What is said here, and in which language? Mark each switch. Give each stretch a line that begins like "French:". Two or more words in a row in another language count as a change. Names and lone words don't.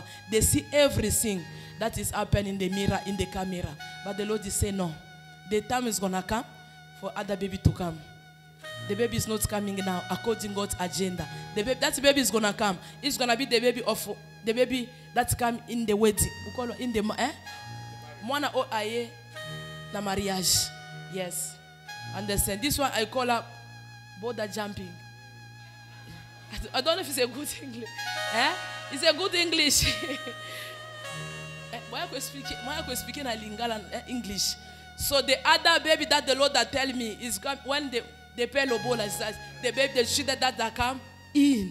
English: They see everything that is happening in the mirror, in the camera. But the Lord is saying no. The time is gonna come for other baby to come. The baby is not coming now according to God's agenda. That baby is gonna come. It's gonna be the baby that come in the wedding. We call it in the
Lingala: Mwana o aye na mariage.
English: Yes. Understand? This one I call up border jumping. I don't know if it's a good English. It's a good English. Why are you speaking in English? So the other baby that the Lord that tell me is when they pay lobola, the baby, the children that come in.